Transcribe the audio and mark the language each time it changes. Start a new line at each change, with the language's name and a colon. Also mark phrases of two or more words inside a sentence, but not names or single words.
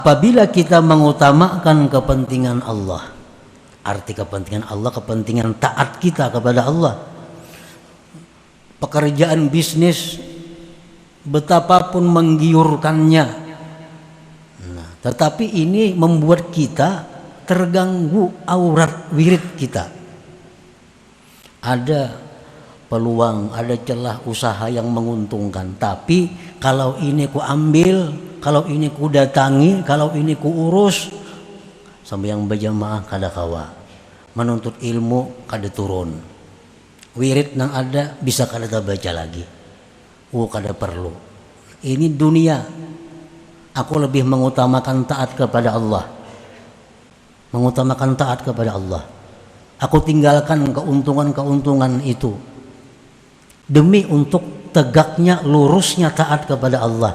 Indonesian: Apabila kita mengutamakan kepentingan Allah, arti kepentingan Allah, kepentingan taat kita kepada Allah, pekerjaan bisnis betapapun menggiurkannya, tetapi ini membuat kita terganggu aurat wirid kita. Ada peluang, ada celah usaha yang menguntungkan, tapi kalau ini ku ambil, kalau ini ku datangi, kalau ini ku urus, sambil yang berjamaah
Banjar: kada kawa,
Indonesian: menuntut ilmu
Banjar: kada turun,
Indonesian: wirid nang ada bisa kada baca lagi,
Banjar: kada perlu.
Indonesian: Ini dunia, aku lebih mengutamakan taat kepada Allah, mengutamakan taat kepada Allah. Aku tinggalkan keuntungan-keuntungan itu demi untuk tegaknya, lurusnya taat kepada Allah.